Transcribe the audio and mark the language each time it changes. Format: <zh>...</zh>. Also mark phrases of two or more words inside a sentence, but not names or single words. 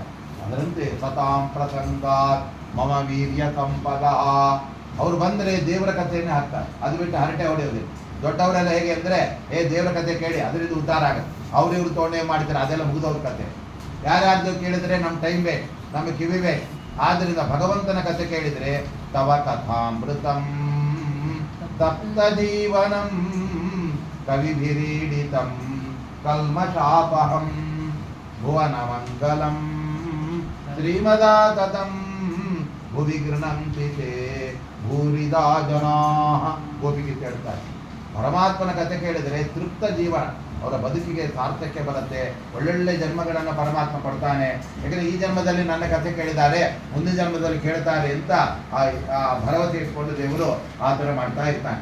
<kn>ಅದರಂತೆ</kn> <sa>ಸತಾಂ ಪ್ರಸಂಗಾತ್ ಮಮ ವೀರ್ಯ ಸಂಪದ.</sa> <kn>ಅವ್ರು ಬಂದರೆ ದೇವರ ಕಥೆಯನ್ನೇ ಹಾಕ್ತಾರೆ, ಅದು ಬಿಟ್ಟು ಹರಟೆ ಹೊಡೆಯೋದಿಲ್ಲ. ದೊಡ್ಡವರೆಲ್ಲ ಹೇಗೆ ಅಂದರೆ, ದೇವರ ಕಥೆ ಕೇಳಿ ಅದರಿಂದ ಉದ್ಧಾರ ಆಗುತ್ತೆ, ಅವ್ರಿವ್ರು ತೊಗೊಂಡೇ ಮಾಡ್ತಾರೆ, ಅದೆಲ್ಲ ಮುಗಿದವ್ರ ಕಥೆ. ಯಾರ್ಯಾರ್ದು ಕೇಳಿದರೆ ನಮ್ಮ ಟೈಮ್ ಬೇಕು, ನಮಗೆ ಕಿವಿ ಬೇಕು. ಆದ್ದರಿಂದ ಭಗವಂತನ ಕಥೆ ಕೇಳಿದರೆ,</kn> <sa>ತವ ಕಥಾಮೃತಂ ತಪ್ತ ಜೀವನಂ ಕವಿಭಿರೀಡಿತಂ ಕಲ್ಮಷಾಪಹಂ ಭುವನ ಮಂಗಲಂ ಶ್ರೀಮದಾತತಂ ಭುವಿ ಗೃಣಂತಿ ತೇ ಭೂರಿದಾ ಜನಾಃ.</sa> <kn>ಗೋಪಿಗೆ ಹೇಳ್ತಾರೆ, ಪರಮಾತ್ಮನ ಕಥೆ ಕೇಳಿದರೆ ತೃಪ್ತ ಜೀವನ, ಅವರ ಬದುಕಿಗೆ ಸಾರ್ಥಕ್ಯ ಬರುತ್ತೆ. ಒಳ್ಳೊಳ್ಳೆ ಜನ್ಮಗಳನ್ನು ಪರಮಾತ್ಮ ಕೊಡ್ತಾನೆ. ಯಾಕಂದರೆ ಈ ಜನ್ಮದಲ್ಲಿ ನನ್ನ ಕಥೆ ಕೇಳಿದ್ದಾರೆ, ಮುಂದಿನ ಜನ್ಮದಲ್ಲಿ ಕೇಳ್ತಾರೆ ಅಂತ ಆ ಭರವಸೆ ಇಟ್ಕೊಂಡು ದೇವರು ಆ ಥರ ಮಾಡ್ತಾ ಇರ್ತಾನೆ.</kn>